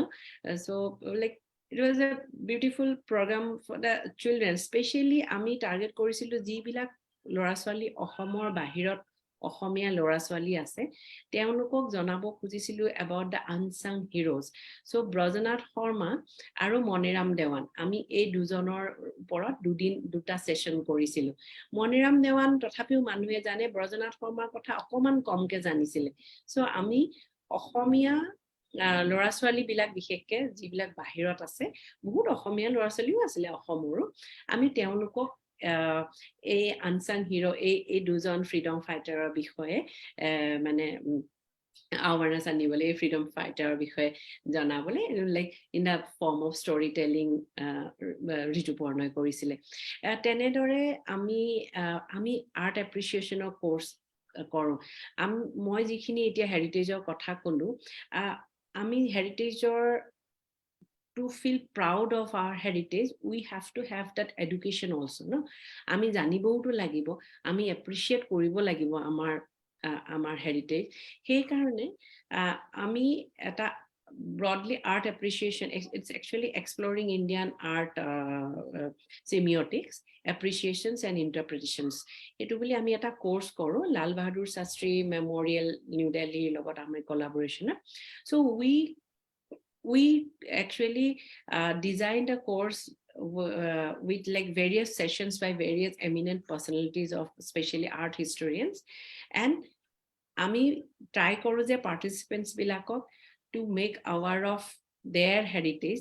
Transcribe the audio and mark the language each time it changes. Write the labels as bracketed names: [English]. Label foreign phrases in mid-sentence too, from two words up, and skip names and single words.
[English] So like it was a beautiful program for the children, especially [Assamese] আমি target কৰিছিলো যিবিলাক ল'ৰা ছোৱালী অসমৰ বাহিৰত অসমীয়া ল'ৰা ছোৱালী আছে তেওঁলোকক জনাব খুজিছিলো [English] about the unsung heroes. [Assamese] So ব্ৰজনাথ শৰ্মা আৰু মণিৰাম দেৱান আমি এই দুজনৰ ওপৰত দুটা সেশন কৰিছিলো মণিৰাম দেৱান তথাপিও মানুহে জানে ব্ৰজনাথ শৰ্মাৰ কথা অকমান কমকে জানিছিলে সো আমি অসমীয়া ল'ৰা ছোৱালী বিলাক বিশেষকে যিবিলাক বাহিৰত আছে বহুত অসমীয়া ল'ৰা ছোৱালীও আছিলে অসমৰো আমি তেওঁলোকক এই [English] unsung hero [Assamese] এই দুজন [English] freedom fighter [Assamese] বিষয়ে মানে awareness আনিবলে [English] freedom fighter [Assamese] বিষয়ে জানাবলে like [English] in the form of storytelling [Assamese] ঋতুপৰ্ণই কৰিছিলে তেনেদৰে আমি [English] art appreciation course [Assamese] কৰো মই যিখিনি এতিয়া হেৰিটেজৰ কথা কলো আমি হেৰিটেজৰ [English] to feel proud of our heritage we have to have that education [Assamese] also no আমি জানিবওটো লাগিব আমি appreciate কৰিব লাগিব আমাৰ heritage সেই কাৰণে আমি এটা [English] broadly art appreciation it's actually exploring Indian art semiotics appreciations and interpretations [Assamese] এইটো বুলি আমি এটা কোৰ্চ কৰো Lal Bahadur Shastri Memorial New Delhi লগত আমি কোলাবৰেচন so [English] we actually designed a course with like various sessions by various eminent personalities of especially art historians and [Assamese] আমি ট্ৰাই কৰো যে পাৰ্টিচিপেণ্টছ বিলাকক [English] to make aware of their heritage